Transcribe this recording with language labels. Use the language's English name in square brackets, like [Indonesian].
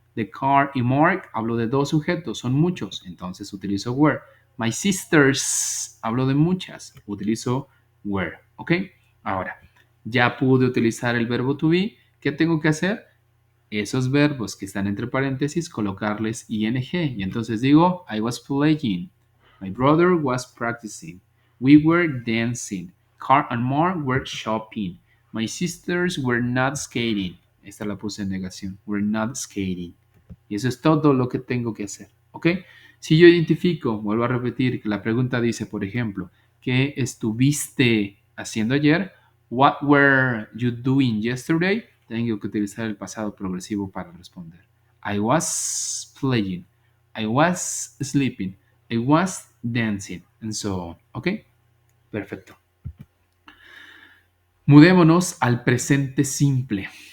[Spanish] The car y Mark, hablo de dos sujetos, son muchos, entonces utilizo were. [English] My sisters, [Spanish] hablo de muchas, utilizo were, ¿ok? Ahora, ya pude utilizar el verbo to be, ¿qué tengo que hacer? Esos verbos que están entre paréntesis, colocarles ing. Y entonces digo, [English] I was playing. My brother was practicing. We were dancing. Carl and Mark were shopping. My sisters were not skating. [Spanish] Esta la puse en negación. [English] We're not skating. [Spanish] Y eso es todo lo que tengo que hacer. ¿Ok? Si yo identifico, vuelvo a repetir, que la pregunta dice, por ejemplo, ¿qué estuviste haciendo ayer? [English] What were you doing yesterday? [Spanish] Tengo que utilizar el pasado progresivo para responder. [English] I was playing. I was sleeping. I was dancing. And so on. ¿Ok? Perfecto. [Spanish] Mudémonos al presente simple.